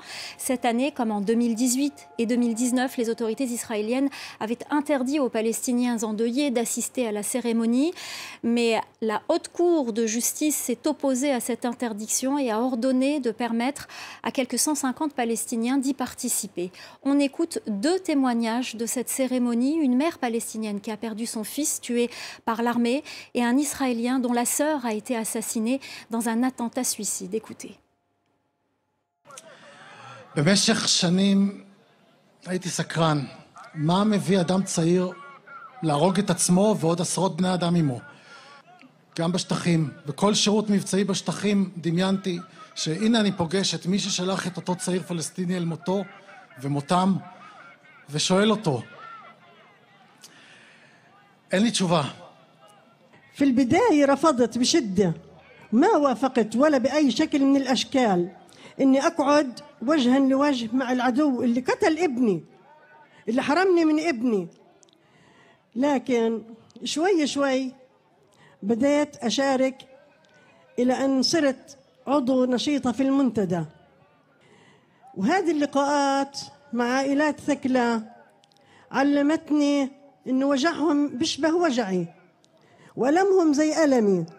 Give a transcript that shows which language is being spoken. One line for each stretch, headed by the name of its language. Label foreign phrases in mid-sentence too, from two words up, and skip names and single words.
French: Cette année, comme en 2018 et 2019, les autorités israéliennes avaient interdit aux Palestiniens endeuillés d'assister à la cérémonie, mais la Haute Cour de justice s'est opposée à cette interdiction et a ordonné de permettre à quelques 150 Palestiniens d'y participer. On écoute 2 témoignages de cette cérémonie, une mère palestinienne qui a perdu son fils tué par l'armée et un Israélien dont la sœur a été assassinée dans un attentat suicide. Écoutez.
Hebrew: במשך שנים הייתי סקרן, מה מביא אדם צעיר להרוג את עצמו ועוד עשרות בני אדם עמו. גם בשטחים, בכל שירות מבצעי בשטחים דמיינתי שהנה אני פוגש את מי ששלח את אותו צעיר פלסטיני אל מותו ומותם ושואל אותו. אין לי תשובה.
Arabic: في البداية رفضت بشدة ما وافقت ولا بأي شكل من الأشكال إني أقعد وجها لوجه مع العدو اللي قتل ابني اللي حرمني من ابني لكن شوي شوي بدأت أشارك إلى أن صرت عضو نشيطة في المنتدى وهذه اللقاءات مع عائلات ثكلى علمتني إن وجعهم بيشبه وجعي وألمهم زي ألمي